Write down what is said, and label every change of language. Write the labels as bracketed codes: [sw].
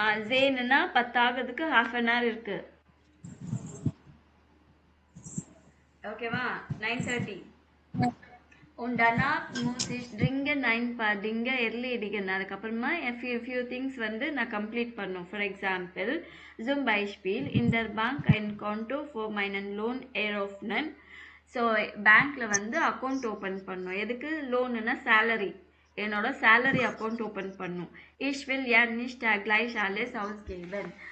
[ta] ஜேன்னா 10 ஆகிறதுக்கு [en] half an hour [ta] இருக்கு. ஓகேவா? [de] 9:30 und danach muss ich dringend ein paar Dinge erledigen. [ta] அதுக்கப்புறமா [en] few things [ta] வந்து நான் கம்ப்ளீட் பண்ணும். [en] for example [de] zum Beispiel in der Bank ein Konto für meinen Lohn eröffnen. [ta] So பேங்க்ல வந்து account open பண்ணும். எதுக்கு? லோனுன்னா சேலரி, என்னோட சேலரி அக்கௌண்ட் ஓப்பன் பண்ணும். [de] ich will ja nicht gleich alles ausgeben.